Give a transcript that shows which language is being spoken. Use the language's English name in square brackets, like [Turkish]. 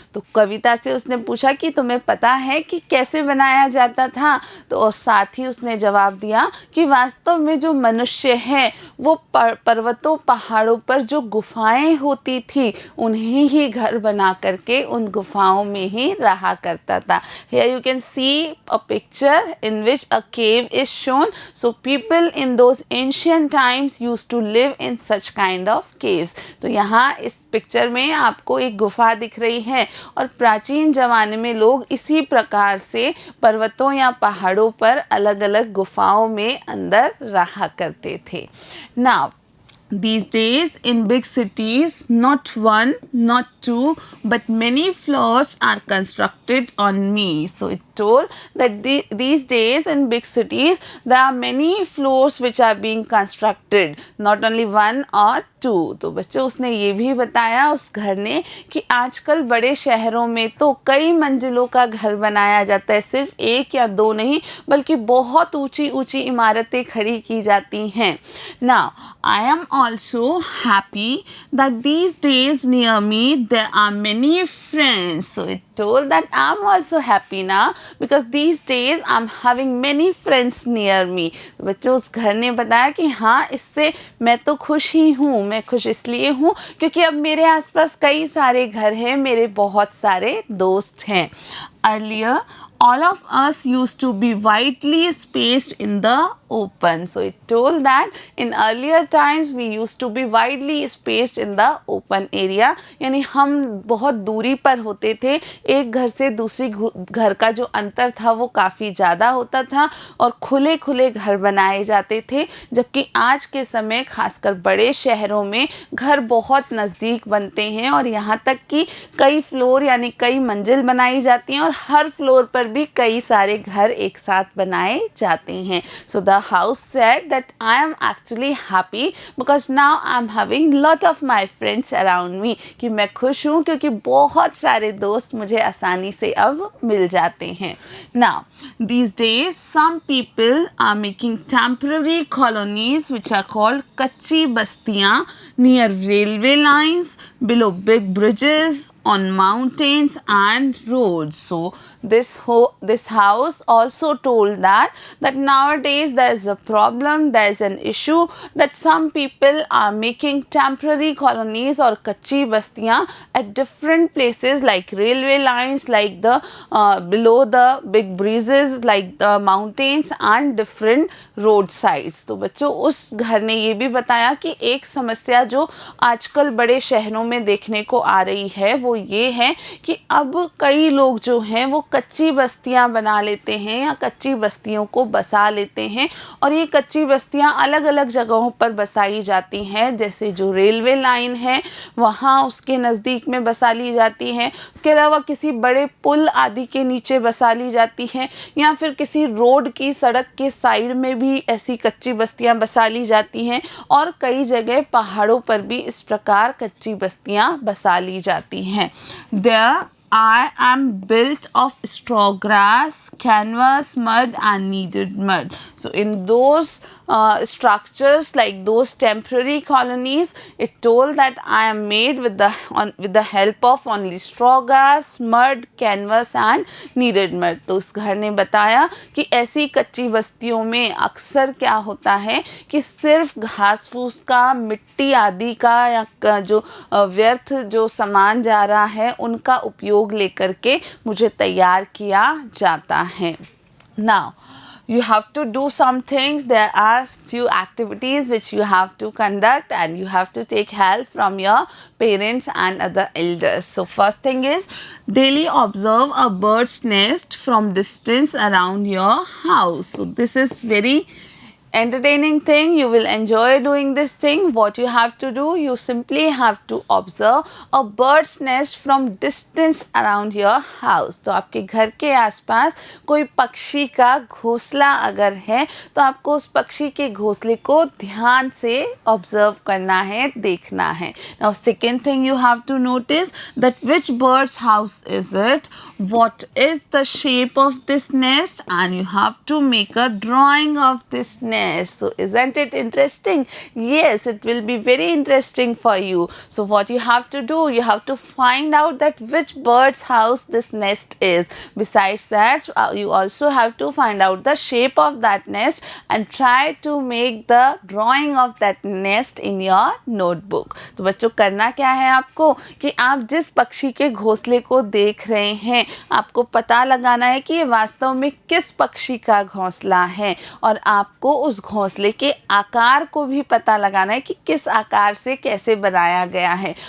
[Hindi] तो कविता से उसने पूछा कि तुम्हें पता है कि कैसे बनाया जाता था? तो और साथ ही उसने जवाब दिया कि वास्तव में जो मनुष्य है वो पर्वतों पहाड़ों पर जो गुफाएं होती थी उन्हें ही घर बना करके उन गुफाओं में ही रहा करता था. [English] Here you can see a picture in which a cave is shown. So people in those ancient times used to live in such kind of caves. [Hindi] तो यहाँ इस पिक्चर में आपको एक गुफा दिख रही है और प्राचीन ज़माने में लोग इसी प्रकार से पर्वतों या पहाड़ों पर अलग अलग गुफाओं में अंदर रहा करते थे. [English] Now these days in big cities, not one, not two, but many floors are constructed on me. So it told that these days in big cities there are many floors which are being constructed, not only one or two. [Hindi] तो बच्चों उसने ये भी बताया उस घर ने कि आजकल बड़े शहरों में तो कई मंजिलों का घर बनाया जाता है, सिर्फ एक या दो नहीं बल्कि बहुत ऊंची ऊंची इमारतें खड़ी की जाती हैं. [English] Now I am also happy that these days near me there are many friends. So it told that I am also happy now because these days I am having many friends near me. [Hindi] बच्चों उस घर ने बताया कि हाँ इससे मैं तो खुश ही हूँ, मैं खुश इसलिए हूँ क्योंकि अब मेरे आसपास कई सारे घर हैं, मेरे बहुत सारे दोस्त हैं. [English] Earlier all of us used to be widely spaced in the open. So it told that in earlier times we used to be widely spaced in the open area. [Hindi] यानी हम बहुत दूरी पर होते थे, एक घर से दूसरी घर का जो अंतर था वो काफ़ी ज़्यादा होता था और खुले खुले घर बनाए जाते थे. जबकि आज के समय खासकर बड़े शहरों में घर बहुत नज़दीक बनते हैं और यहाँ तक कि कई फ्लोर यानी कई मंजिल बनाई जाती हैं और हर फ्लोर पर भी कई सारे घर एक साथ बनाए जाते हैं. [English] So the house said that I am actually happy because now I am having lot of my friends around me. [Hindi] कि मैं खुश हूँ क्योंकि बहुत सारे दोस्त मुझे आसानी से अब मिल जाते हैं. [English] Now these days some people are making temporary colonies which are called kacchi bastiyan near railway lines, below big bridges, on mountains and roads. So this house also told that nowadays there is a problem, there is an issue that some people are making temporary colonies or kacchi bastiyan at different places like railway lines, like the below the big bridges, like the mountains and different road sides. [Hindi] तो बच्चों उस घर ने ये भी बताया कि एक समस्या जो आजकल बड़े शहरों में देखने को आ रही है वो ये है कि अब कई लोग जो हैं वो कच्ची बस्तियां बना लेते हैं या कच्ची बस्तियों को बसा लेते हैं और ये कच्ची बस्तियां अलग अलग जगहों पर बसाई जाती हैं. जैसे जो रेलवे लाइन है वहाँ उसके नज़दीक में बसा ली जाती हैं, उसके अलावा किसी बड़े पुल आदि के नीचे बसा ली जाती हैं या फिर किसी रोड की सड़क के साइड में भी ऐसी कच्ची बस्तियां बसा ली जाती हैं और कई जगह पहाड़ों पर भी इस प्रकार कच्ची बस्तियां बसा ली जाती हैं. [English] There I am built of straw grass, canvas, mud and kneaded mud. So in those structures like those temporary colonies, it told that I am made with the help of only straw grass, mud, canvas and kneaded mud. [Hindi] तो उस घर ने बताया कि ऐसी कच्ची बस्तियों में अक्सर क्या होता है कि सिर्फ घास फूस का, मिट्टी आदि का या जो व्यर्थ जो सामान जा रहा है उनका उपयोग लेकर के मुझे तैयार किया जाता है. [English] Now you have to do some things. There are few activities which you have to conduct and you have to take help from your parents and other elders. So first thing is daily observe a bird's nest from distance around your house. So this is very entertaining thing. You will enjoy doing this thing. What you have to do, you simply have to observe a bird's nest from distance around your house. [Hindi] तो आपके घर के आसपास कोई पक्षी का घोंसला अगर है तो आपको उस पक्षी के घोंसले को ध्यान से ऑब्जर्व करना है, देखना है. [English] Now second thing you have to notice that which bird's house is it, what is the shape of this nest, and you have to make a drawing of this nest. So isn't it interesting? Yes, it will be very interesting for you. So what you have to do, you have to find out that which bird's house this nest is. Besides that, you also have to find out the shape of that nest and try to make the drawing of that nest in your notebook. [Hindi] तो बच्चों करना क्या है आपको कि आप जिस पक्षी के घोंसले को देख रहे हैं आपको पता लगाना है कि ये वास्तव में किस पक्षी का घोंसला है और आपको उस घोंसले के आकार को भी पता लगाना है कि किस आकार से कैसे बनाया गया है.